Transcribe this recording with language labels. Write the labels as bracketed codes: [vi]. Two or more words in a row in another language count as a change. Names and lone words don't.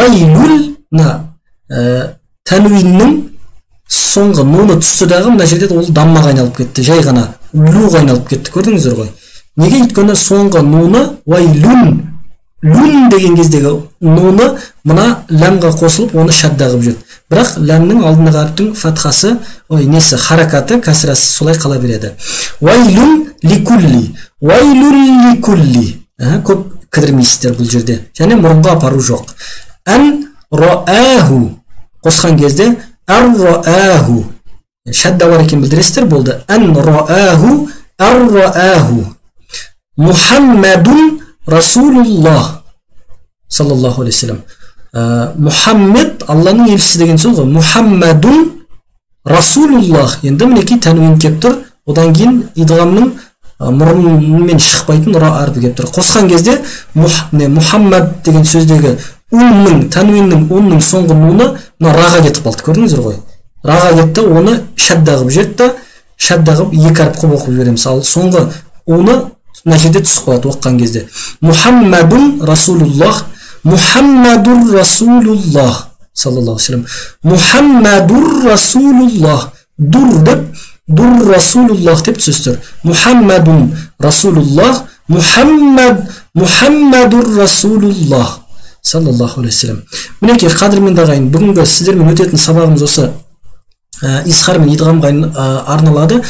[kk] Уайлул тәнуиннің соңғы нуны түсті дағы, мына жерде ол даммаға айналып кетті, жай ғана луға айналып кетті. Көрдіңіздер ғой? Неге? Өйткені соңғы нуны уайлун, лун деген кездегі нуны мына ләмға қосылып, оны шадда қылып жүрді. Бірақ ләмнің алдындағы әріптің фатхасы, харакаты, кәсірасы солай қала береді. [ar] ويل لكل. ويل لكل. [kk] Көп кідірмейсіздер бұл жерде. Және мұрынға апару жоқ. [ar] أن رآه. [kk] Қосқан кезде ар-рааху. Шадда бар екен білдіресіздер, болды. [ar] أن رآه، أرّآه. محمد رسول الله صلى الله عليه [kk] Мухаммед Алланың елшісі деген сөз ғой. [ar] محمد رسول الله. [kk] Енді мінекей тәнуин кеп тұр, одан кейін идғамның мұрынмен шықпайтын ра әрпі кеп тұр. Қосқан кезде Мухаммад деген сөздегі унның, тәнуиннің унның соңғы нуны раға кетіп қалды. Көрдіңіздер ғой? Раға кетті, оны шадда қылып жетті. шадда қылып екі әріп қылып оқып жібереміз. Ал соңғы уны мына жерде түсіп қалады оқыған кезде. [ar] محمد رسول الله، محمد رسول الله صلى الله عليه وسلم. محمد رسول الله. [kk] Дур деп, [ar] دُر رسول الله [kk] деп сөздер. [ar] محمد رسول الله، محمد رسول الله صلى الله عليه وسلم. [kk] Мінекей қадірменді ағайын, бүгінгі сіздермен өтетін сабағымыз осы изхар мен идғамға арналады.